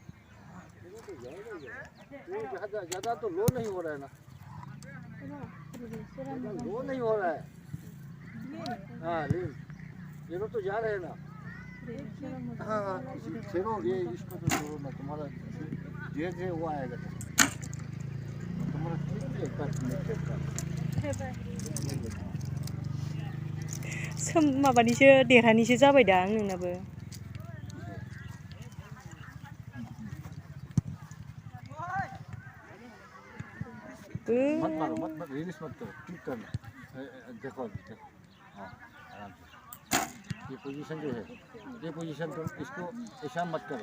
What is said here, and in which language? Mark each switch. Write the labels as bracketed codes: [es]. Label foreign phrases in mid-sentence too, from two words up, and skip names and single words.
[hi] तो ज़्यादा तो लो नहीं हो रहा है ना, लो नहीं हो रहा है। हाँ ये तो जा रहे हैं ना। हाँ छोड़ो ये, इसको तो छोड़ो ना, तुम्हारा धीरे धीरे वो आएगा तुम्हारा [brx] माबानिसो देरहानिसो जाबाय दा नोंनाबो [hi] मत मारो, मत रिलीज मत करो, ठीक करना। देखो देखो, हाँ आराम से। ये पोजीशन जो है, ये पोजीशन तुम इसको ऐसा मत करो।